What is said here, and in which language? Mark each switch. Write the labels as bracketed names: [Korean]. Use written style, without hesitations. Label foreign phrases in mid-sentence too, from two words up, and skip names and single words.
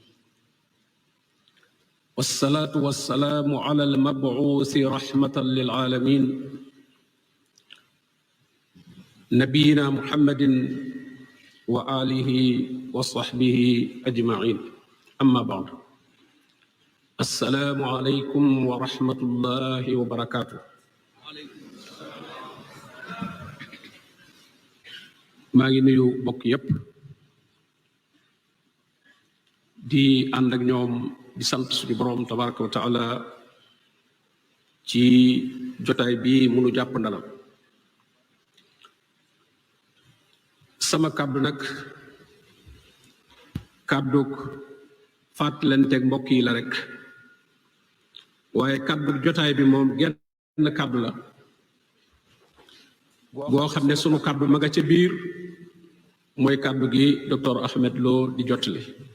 [Arabic] والصلاة والسلام على المبعوث رحمة للعالمين نبينا محمد وآله وصحبه أجمعين أما بعد السلام عليكم ورحمة الله وبركاته [Wolof] maa ngi nuyu bokk yépp di ànd ak ñoom di sant suñu boroom [Arabic] تبارك وتعالى [Wolof] ci jotaay bi munu jàpp ndalal sama kàddu nag kàddug fàttalanteeg mbokk yi la rek waaye kàddu jotaay bi moom genn kàddu la boo xam ne sunu kàddu ma nga ca biir mooy kàddu gi docteur Ahmed Lo di jottali